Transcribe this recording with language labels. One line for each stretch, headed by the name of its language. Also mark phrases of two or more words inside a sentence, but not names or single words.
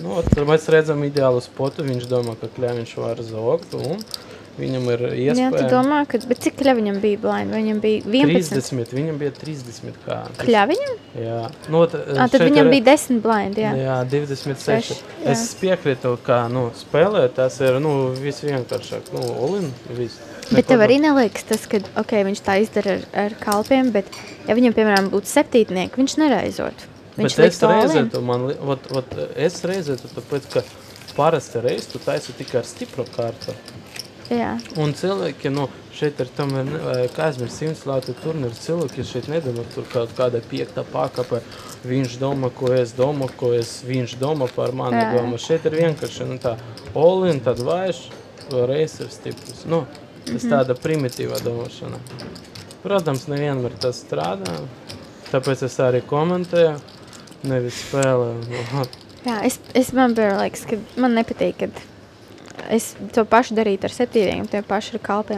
Latvian: Mēs redzam ideālu spotu, viņš domā, ka Kļaviņš var zogt un viņam ir iespēja... Jā, tu domā, bet cik Kļaviņam bija blind? Viņam bija 11? 30, viņam bija 30 kā. Kļaviņam? Jā. Tad viņam bija 10 blind, jā. Jā, 26. Es piekrītu, ka, spēlēt, tas ir, visvienkāršāk, all-in, viss. Bet tev arī neliekas tas, ka, viņš tā izdara ar kalpiem, bet ja viņam, piemēram, būtu septītnieki, viņš nereizotu. Bet es reizētu, es reizētu, tāpēc, ka parasti reiz tu taisi tikai ar stipru kārtu. Jā. Un cilvēki, šeit ir tomēr, kā aizmirst 100 lātu turnīru, cilvēki šeit nedomā, tur kaut kāda 5. pakapa, viņš domā, ko es domā, viņš domā par mani domā. Šeit ir vienkārši, tā, all-in, tad vairs, reiz ir stiprs. Tas tāda primitīva domāšana. Protams, nevienmēr tas strādā, tāpēc es arī komentēju, nevis spēlēju. Jā, man liekas, ka man nepatīk, kad es to pašu darītu ar 7, tie paši ar kalpiem.